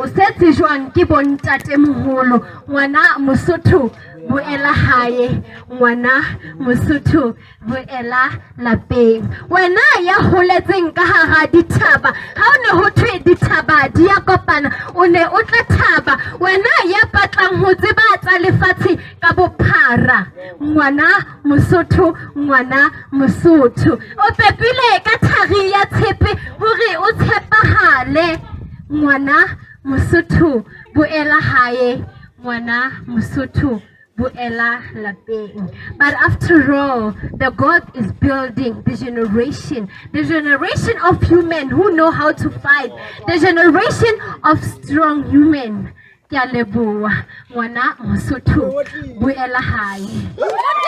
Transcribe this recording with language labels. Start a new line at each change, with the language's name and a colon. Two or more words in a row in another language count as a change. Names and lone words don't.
Southern Sotho: se tsejwang ke bontatemoholo ngwana Mosotho boela hae ngwana Mosotho boela lapeng wena ya holetseng ka hara dithaba ha o ne ho thwe dithaba di ya kopana o ne o tla thaba wena ya batlang ho tseba tsa lefatshe ka bophara ngwana Mosotho o pepile ka thari ya tshepe hore o tshepahale ngwana Mosotho boela hae ngwana Mosotho buela lapeng.
English: But after all, the God is building the generation of human who know how to fight, the generation of strong human.
Southern Sotho: Ke a leboha ngwana Mosotho buela hae.